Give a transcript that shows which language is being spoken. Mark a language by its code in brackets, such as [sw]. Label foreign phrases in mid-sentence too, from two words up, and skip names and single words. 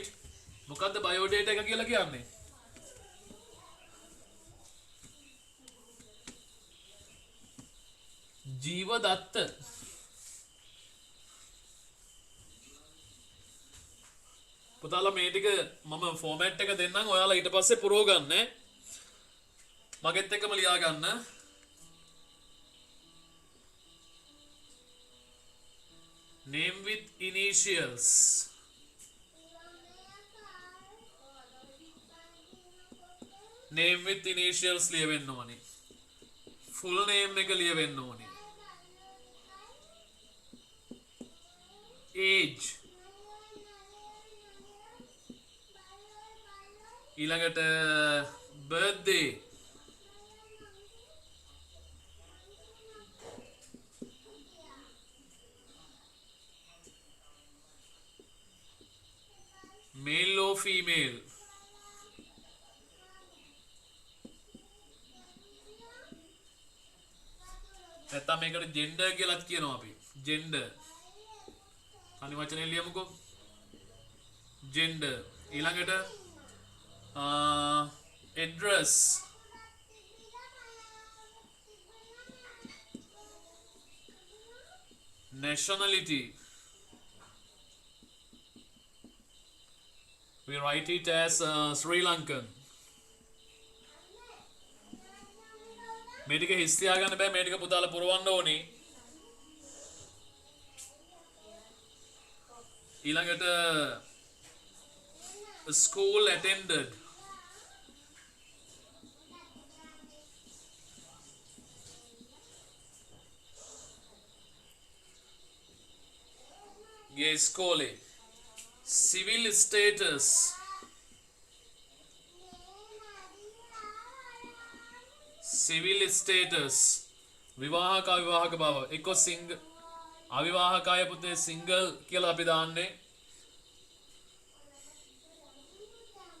[si] මොකද්ද biodata එක කියලා කියන්නේ? ජීව දත්ත. පුතාලා මේ ටික මම format එක දෙන්නම් ඔයාලා ඊට පස්සේ පුරව ගන්න. මගෙත් එක්කම ලියා ගන්න. [en] Name with initials. Name with initials [si] ලියවෙන්න ඕනේ. [en] Full name [si] එක ලියවෙන්න ඕනේ. Age. ඊළඟට birthday. [en] Male or female. [si] නැත්නම් මේකට gender කියලාත් කියනවා අපි. gender. අනිත් වචනේ ලියමුකෝ. gender. ඊළඟට address. [en] nationality. We write it as Sri Lankan. [si] මේ ටික හිස් තියාගන්න බෑ. මේ ටික පුතාලා පුරවන්න ඕනේ. ඊළඟට [en] school attended. [si] ගියේ ඉස්කෝලේ. [en] Civil status. Civil status. [si] විවාහක අවිවාහක බව. එක්ක අවිවාහකය පුතේ single කියලා අපි දාන්නේ.